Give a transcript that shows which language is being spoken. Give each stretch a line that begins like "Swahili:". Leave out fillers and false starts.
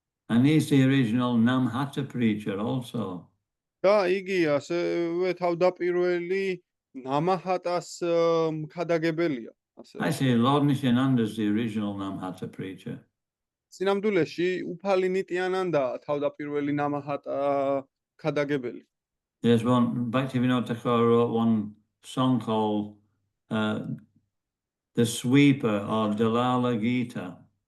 English: And he's the original Namhata preacher also.
Georgian: და იგი ასევე თავდაპირველი ნამაჰატას მქადაგებელია.
English: Actually, Lord Nityananda is the original Namhata preacher.
Georgian: სინამდვილეში უფალი ნიტიანანდა თავდაპირველი ნამაჰატა ქადაგებელი.
English: There's one, Bhaktivinoda Thakur wrote one song called The Sweeper or Dalala Gita.